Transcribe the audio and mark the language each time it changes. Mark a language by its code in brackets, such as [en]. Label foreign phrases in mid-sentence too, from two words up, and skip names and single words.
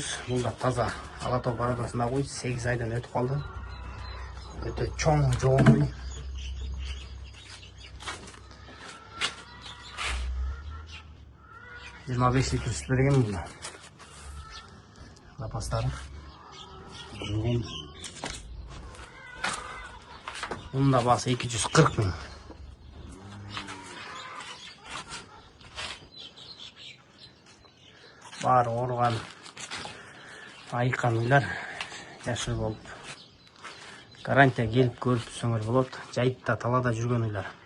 [ky] Бул да таза ала тоо парадасында уй, 8 айдан өтүп калды. Өтө чоң, жоон уй. Жыйырма беш литр сүт берген бул. Запастары. Мунун да баасы 240 миң. Баары ооруган, айыккан уйлар жашыл болуп. Гарантия келип көрүп түшсөңөр болот. Жайытта, талада жүргөн уйлар.